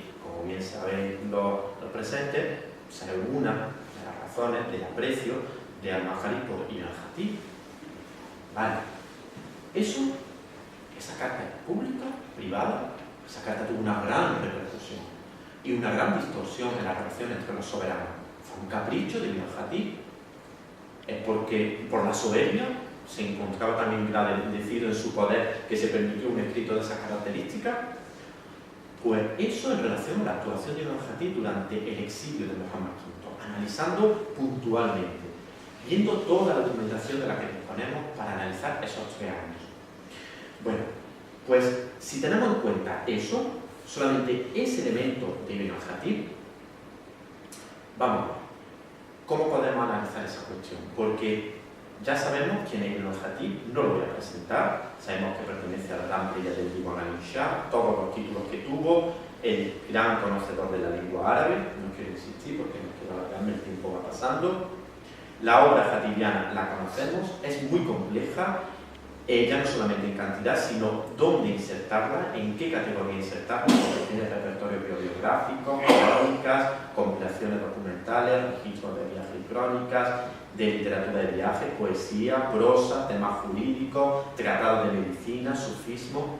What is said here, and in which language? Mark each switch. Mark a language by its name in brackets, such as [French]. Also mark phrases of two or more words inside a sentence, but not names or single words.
[Spanish] Como bien saben los presentes, es una de las razones del aprecio de Al-Maqari por Ibn al-Jatí. Vale. Esa carta es pública, privada, esa carta tuvo una gran repercusión. y una gran distorsión en la relación entre los soberanos. Fue un capricho de Ibn al-Khatib, porque por la soberbia se encontraba tan engrandecido en su poder que se permitió un escrito de esas características. Pues eso en relación a la actuación de Ibn al-Khatib durante el exilio de Muhammad V, analizando puntualmente, viendo toda la documentación de la que disponemos para analizar esos 3 años. Bueno, pues si tenemos en cuenta eso, solamente ese elemento de Ibn al-Khatib, vamos a ver, ¿cómo podemos analizar esa cuestión? Porque ya sabemos quién es Ibn al-Khatib, no lo voy a presentar, sabemos que pertenece a la gran playa del Diwan al-Insha, todos los títulos que tuvo, el gran conocedor de la lengua árabe, no quiero insistir porque nos queda alargarme, el tiempo va pasando. La obra khatibiana la conocemos, es muy compleja, ya no solamente en cantidad, sino dónde insertarla, en qué categoría insertarla, porque tiene repertorio bibliográfico, crónicas, compilaciones documentales, registros de viajes y crónicas, de literatura de viaje, poesía, prosa, temas jurídicos, tratados de medicina, sufismo.